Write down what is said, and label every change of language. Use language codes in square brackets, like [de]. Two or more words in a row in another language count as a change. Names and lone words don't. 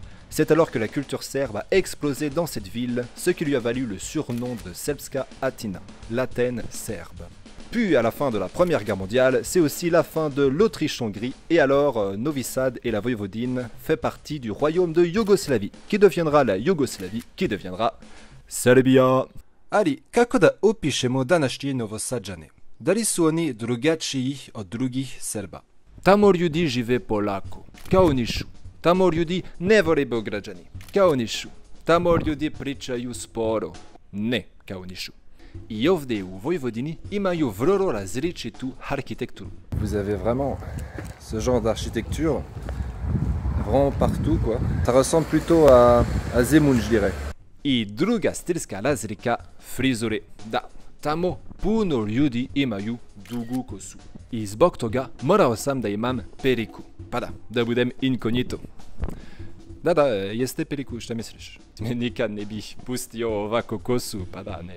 [fr] C'est alors que la culture serbe a explosé dans cette ville, ce qui lui a valu le surnom de Srpska Atina, l'Athènes serbe. Puis à la fin de la Première Guerre mondiale, c'est aussi la fin de l'Autriche-Hongrie et alors Novi Sad et la Voïvodine fait partie du royaume de Yougoslavie, qui deviendra la Yougoslavie, qui deviendra Serbia. [sr] Ali, kako da opišemo današnje Novosadžane? Da li su oni drugačiji od drugih Srba? Tamo ljudi žive polako, kao u Nišu. Tamo ljudi ne vole Beograđani, kao u Nišu. Tamo ljudi pričaju sporo, ne kao u Nišu. I ovdje u Vojvodini imaju vrlo različitu arhitekturu. [fr] Vous avez vraiment ce genre d'architecture vraiment partout, quoi. Ça ressemble plutôt à Zemun, je dirais. [sr] I druga stilska razlika, frizure. Da, tamo puno ljudi imaju dugu kosu. I zbog toga morao sam da imam periku. Pa da budem inkognito. Da, jeste periku, šta misliš? Nikad ne bih pustio ovako kosu, pa da, ne.